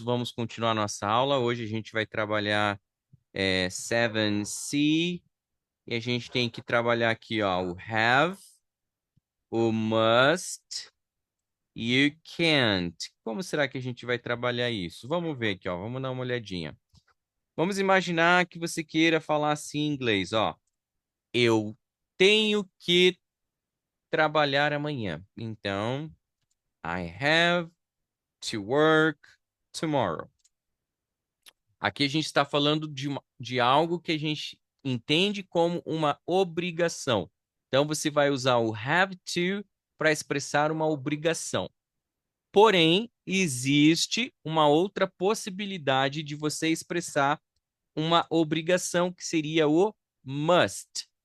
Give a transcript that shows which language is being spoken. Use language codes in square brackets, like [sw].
[pt] Vamos continuar nossa aula. Hoje a gente vai trabalhar 7C e a gente tem que trabalhar aqui, ó, o have, o must e o can't. Como será que a gente vai trabalhar isso? Vamos ver aqui, ó, vamos dar uma olhadinha. Vamos imaginar que você queira falar assim em inglês, ó. Eu tenho que trabalhar amanhã. Então, [en] I have to work tomorrow. [pt] Aqui a gente está falando de algo que a gente entende como uma obrigação. Então, você vai usar o have to para expressar uma obrigação. Porém, existe uma outra possibilidade de você expressar uma obrigação, que seria o must.